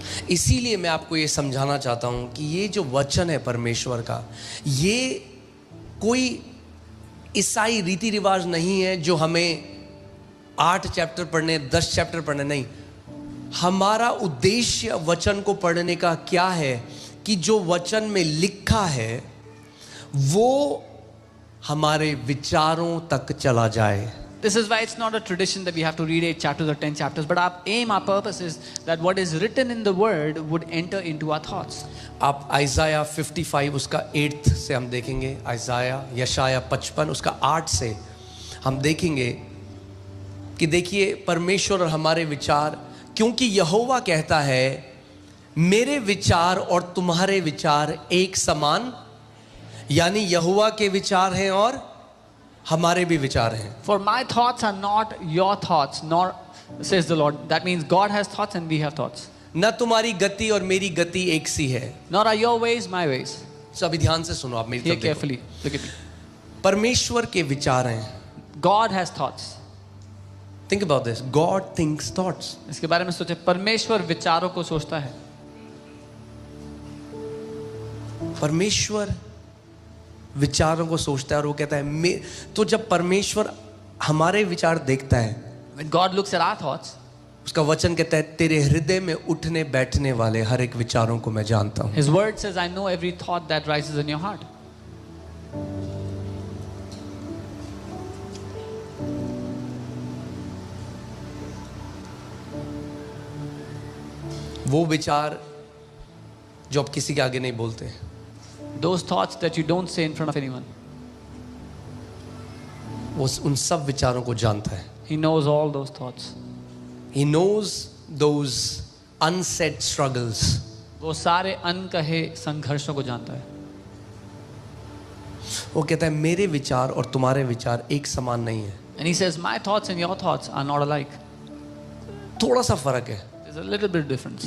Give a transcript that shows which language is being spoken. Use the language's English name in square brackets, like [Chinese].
[Hindi] इसीलिए मैं आपको ये समझाना चाहता हूं कि ये जो वचन है परमेश्वर का, ये कोई ईसाई रीति रिवाज नहीं है जो हमें 8 चैप्टर पढ़ने, 10 चैप्टर पढ़ने, नहीं। हमारा उद्देश्य वचन को पढ़ने का क्या है कि जो वचन में लिखा है वो हमारे विचारों तक चला जाए। [English] This is why it's not a tradition that we have to read 8 chapters or 10 chapters, but our purpose is that what is written in the word would enter into our thoughts. [Hindi] आप आइज़ाया 55 उसका 8 से हम देखेंगे, आइज़ाया यशाया 55 उसका 8 से हम देखेंगे कि देखिए परमेश्वर और हमारे विचार, क्योंकि यहोवा कहता है मेरे विचार और तुम्हारे विचार एक समान, यानी यहोवा के विचार हैं और हमारे भी विचार हैं। [English] For my thoughts are not your thoughts, nor says the Lord. That means God has thoughts and we have thoughts. [Hindi] न तुम्हारी गति और मेरी गति एक सी है। [English] Nor are your ways my ways. [Hindi] तो अभी ध्यान से सुनो, आप मेरी [English] Hear [Hindi] तरफ देखो। [English] carefully. Look at me. [Hindi] परमेश्वर के विचार हैं। [English] God has thoughts. Think about this. God thinks thoughts. [Hindi] इसके बारे में सोचे, परमेश्वर विचारों को सोचता है। परमेश्वर विचारों को सोचता है और वो कहता है तो जब परमेश्वर हमारे विचार देखता है, [English] When God looks at our thoughts, [Hindi] उसका वचन कहता है तेरे हृदय में उठने बैठने वाले हर एक विचारों को मैं जानता हूं। [English] His word says, I know every thought that rises in your heart. [Hindi] वो विचार जो आप किसी के आगे नहीं बोलते, [English] Those thoughts that you don't say in front of anyone. [Hindi] वो उन सब विचारों को जानता है। [English] He knows all those thoughts. He knows those unsaid struggles. [Hindi] वो सारे अनकहे संघर्षों को जानता है। वो कहता है मेरे विचार और तुम्हारे विचार एक समान नहीं है। [English] And he says, my thoughts and your thoughts are not alike. [Hindi] थोड़ा सा फर्क है। [English] There's a little bit difference.